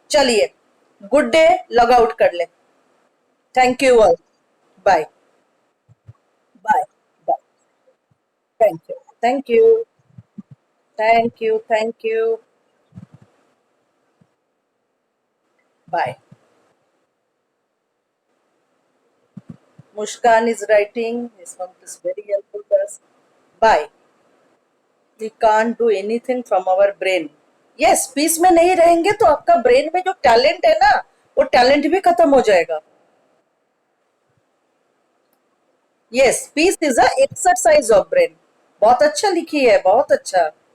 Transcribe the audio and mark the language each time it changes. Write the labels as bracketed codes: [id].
[hi] चलिए, [en] good day, log out [hi] कर ले। [en] Thank you all, bye bye bye. Thank you thank you thank you thank you, bye. Muskan is writing, his note is very helpful to us. Bye. We can't do anything from our brain. Yes, [hi] piece में नहीं रहेंगे तो आपका brain में जो talent है ना, वो टैलेंट भी खत्म हो जाएगा। [en] Yes, peace is a exercise of brain. [hi] बहुत अच्छा लिखी है, बहुत अच्छा।